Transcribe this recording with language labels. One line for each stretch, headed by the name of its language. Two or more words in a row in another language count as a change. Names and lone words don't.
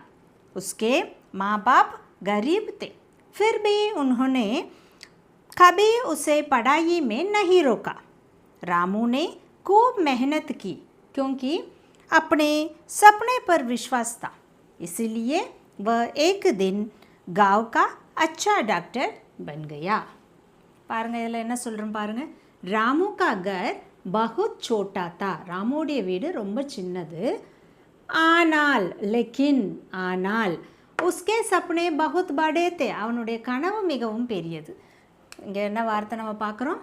Hindi: उसके माँ बाप गरीब थे, फिर भी उन्होंने कभी उसे पढ़ाई में नहीं रोका. रामू ने खूब मेहनत की, क्योंकि अपने सपने पर विश्वास था. इसीलिए वह एक दिन गांव का अच्छा डॉक्टर बन गया.
Tamil: பாருங்க இதில் என்ன சொல்கிறோம் பாருங்க.
Hindi: रामू का घर बहुत छोटा था.
Tamil: ராமுடைய வீடு ரொம்ப சின்னது.
Hindi: ஆனால் லெக்கின் ஆனால் उसके सपने बहुत बड़े थे.
Tamil: அவனுடைய கனவு மிகவும் பெரியது. இங்கே என்ன வார்த்தை நம்ம பார்க்குறோம்?